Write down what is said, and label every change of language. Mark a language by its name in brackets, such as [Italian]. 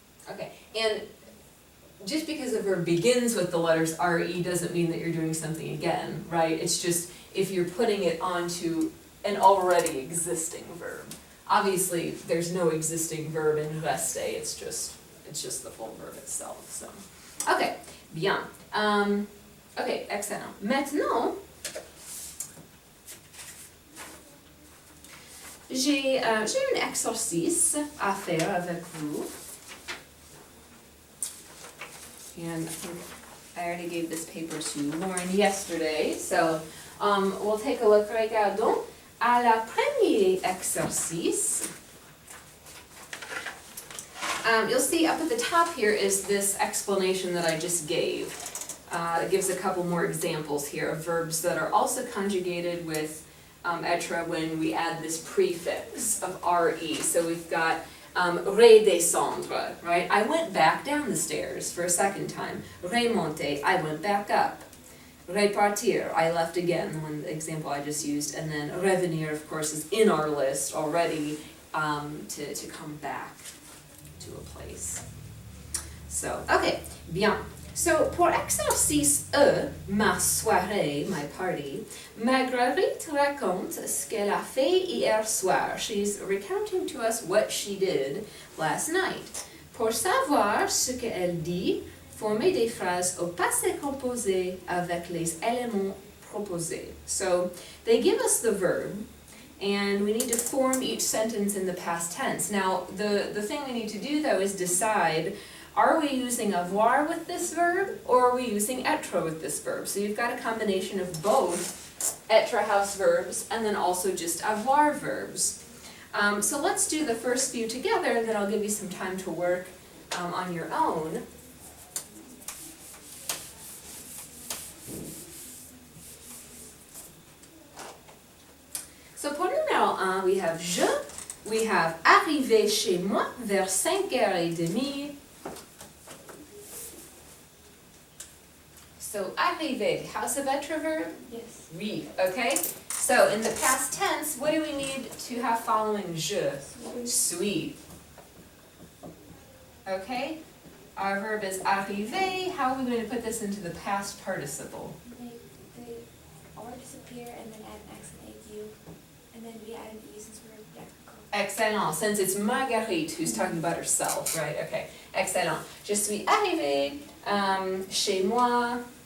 [English] Okay, and just because a verb begins with the letters re doesn't mean that you're doing something again, right? It's just if you're putting it onto an already existing verb. Obviously, there's no existing verb in rester, it's just the full verb itself, so. [French] Okay, bien. Ok, excellent. Maintenant, j'ai un exercice à faire avec vous. [English] And I think I already gave this paper to Lauren yesterday, so we'll take a look. [French] Regardons à la premier exercice. [English] You'll see up at the top here is this explanation that I just gave. It gives a couple more examples here of verbs that are also conjugated with être when we add this prefix of re. So we've got redescendre, right? I went back down the stairs for a second time. Remonter, I went back up. Repartir, I left again, the one example I just used. And then revenir, of course, is in our list already, to come back to a place. So, okay, bien. [French] So, pour exercice E, ma soirée, [English] my party, [French] Marguerite raconte ce qu'elle a fait hier soir. [English] She's recounting to us what she did last night. [French] Pour savoir ce qu'elle dit, former des phrases au passé composé avec les éléments proposés. [English] So, they give us the verb, and we need to form each sentence in the past tense. Now, the thing we need to do though is decide, are we using avoir with this verb, or are we using être with this verb? So you've got a combination of both être house verbs and then also just avoir verbs. So let's do the first few together, and then I'll give you some time to work on your own. So pour le numéro 1, we have je, we have [French] arrivé chez moi vers 5h30. [English] So arrivé, house of être verb? Yes. [French] Oui, okay? [English] So in the past tense, what do we need to have following je? Suis. Okay? Our verb is arrivé. How are we going to put this into the past participle? They or disappear and then add an accent AU. And then we add an E since we're technical. Excellent. Since it's Marguerite who's talking about herself, right? Okay. Excellent. [French] Je suis arrivée chez moi.